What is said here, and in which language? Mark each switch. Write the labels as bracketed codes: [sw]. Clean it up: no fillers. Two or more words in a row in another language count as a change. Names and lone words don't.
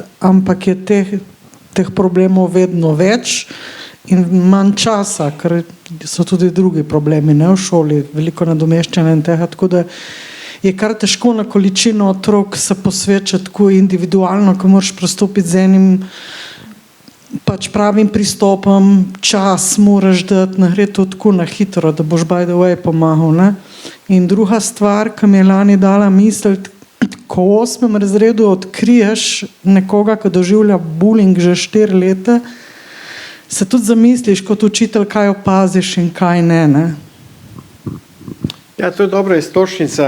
[sl] ampak je teh problemov vedno več in manj časa, ker so tudi drugi problemi, ne, v šoli, veliko nadomeščanja in tega, tako da je kar težko na količino otrok se posvečati tako individualno, ko moraš pristopiti z enim pač pravim pristopom, čas moraš dati, ne gre to tako na hitro, da boš [en] by the way [sl] pomagal, ne. In druga stvar, ki mi je lani dala misliti, ko v 8. razredu odkriješ nekoga, ki doživlja bullying že 4 leta, se tudi zamisliš kot učitelj, kaj opaziš in kaj ne, ne. Ja, to je dobra istočnica.